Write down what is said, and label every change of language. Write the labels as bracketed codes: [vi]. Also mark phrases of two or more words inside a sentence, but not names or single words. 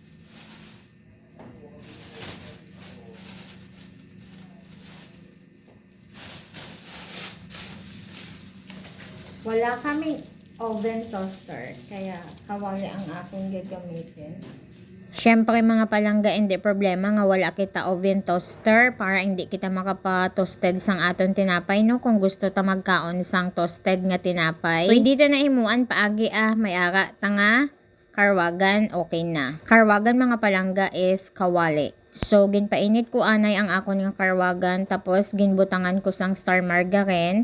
[tl] Wala kaming [en] oven toaster, [tl] kaya kawali ang aking gagamitin. [hil] Syempre mga palangga, hindi problema nga wala kita [en] oven toaster [hil] para hindi kita makapa-toasted sang aton tinapay no. Kung gusto ta magkaon sang toasted nga tinapay, pwede ta na imuan paagi may ara tanga karwagan, okay na. Karwagan mga palangga is kawali. So ginpainit ko anay ang akon nga karwagan, tapos ginbutangan ko sang star margarine.